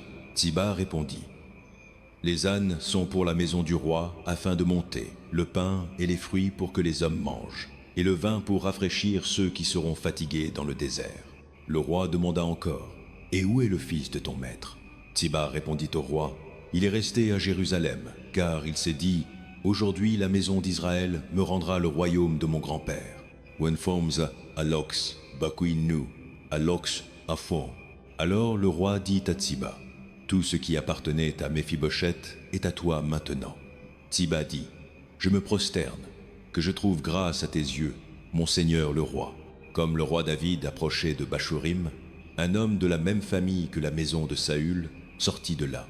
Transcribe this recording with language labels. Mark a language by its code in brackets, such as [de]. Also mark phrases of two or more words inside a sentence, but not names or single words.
[fr] Tsiba répondit, « Les ânes sont pour la maison du roi afin de monter, le pain et les fruits pour que les hommes mangent, et le vin pour rafraîchir ceux qui seront fatigués dans le désert. » Le roi demanda encore, « Et où est le fils de ton maître ?» Tsiba répondit au roi, « Il est resté à Jérusalem, car il s'est dit, aujourd'hui la maison d'Israël me rendra le royaume de mon grand-père. Wenfomza alox bakuinu alox afon. » Alors le roi dit à Tsiba, « Tout ce qui appartenait à Méphibosheth est à toi maintenant. » Tsiba dit, « Je me prosterne, que je trouve grâce à tes yeux, mon seigneur le roi. » Comme le roi David approchait de Bachurim, un homme de la même famille que la maison de Saül sortit de là.